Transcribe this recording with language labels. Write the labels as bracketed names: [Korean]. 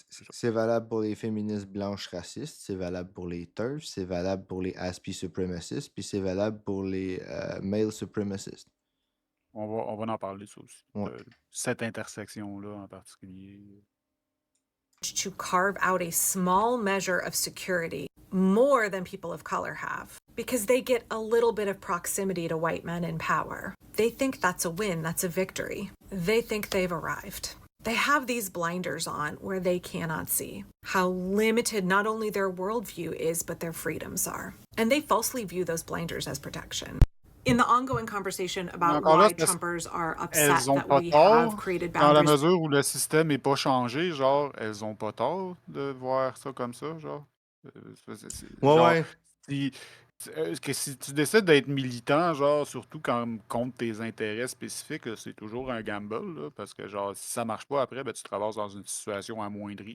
[French] C'est valable pour les féministes blanches racistes, c'est valable pour les TERFs, c'est valable pour les aspie supremacistes, puis c'est valable pour les male supremacistes. On va en parler, ça aussi. Ouais. Cette intersection-là en particulier. [English] To carve out a small measure of security more than people of color have because they get a little bit of proximity to white men in power. They think that's a win, that's a victory. They think they've arrived. They have these blinders on where they cannot see how limited not only their worldview is, but their freedoms are. And they falsely view those blinders as protection. In the ongoing conversation about why Trumpers are upset that we have created boundaries. [French] Dans la mesure où le système n'est pas changé, genre, elles ont pas tort de voir ça comme ça, genre. Ouais. Si tu décides d'être militant, genre, surtout contre tes intérêts spécifiques, là, c'est toujours un gamble, là, parce que, genre, si ça marche pas après, ben, tu te ramasses dans une situation amoindrie.